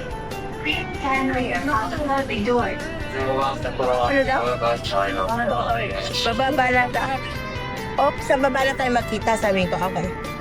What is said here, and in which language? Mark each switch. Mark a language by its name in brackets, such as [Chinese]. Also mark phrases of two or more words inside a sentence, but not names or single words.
[English] Please stand clear of all the loading doors. [Japanese] 15 番線からは、China。 [Filipino] Bababa na tayo. Oh, sa baba na tayo magkita, sabihin ko, okay.